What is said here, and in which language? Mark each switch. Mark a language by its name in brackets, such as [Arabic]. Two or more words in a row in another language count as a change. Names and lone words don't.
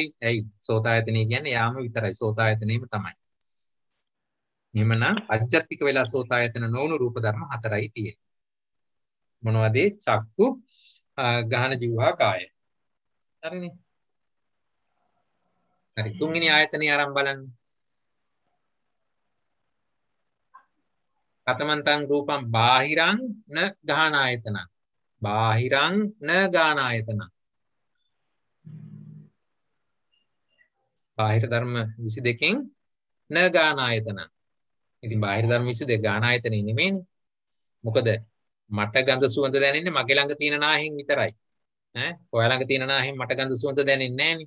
[Sinhala] ඇයි? සෝතායතනෙ කියන්නේ යාම විතරයි. සෝතායතනෙම තමයි. එහෙමනම් අජ්ජත්තික වෙලා සෝතායතන නොවුණු රූප ධර්ම 4යි තියෙන්නේ. මොනවද? චක්කු, ගාහන, જીවහා, කාය. හරිනේ. හරි. තුන්වෙනි ආයතනය ආරම්භ බලන්න. [Pali] කතමන්තං රූපං බාහිරං න ගාහනායතනං. බාහිරං න ගාහනායතනං. [Sinhala] බාහිර ධර්ම 22කින් [Pali] න ගාහනායතනං. [Sinhala] ඉතින් බාහිර ධර්ම 22 ගාහනායතනෙ නෙමෙයිනේ. මොකද මට ගඳ සුවඳ දැනෙන්නේ මගේ ළඟ තියෙන නාහෙන් විතරයි. ඔයා ළඟ තියෙන නාහෙන් මට ගඳ සුවඳ දැනෙන්නේ නැහනේ.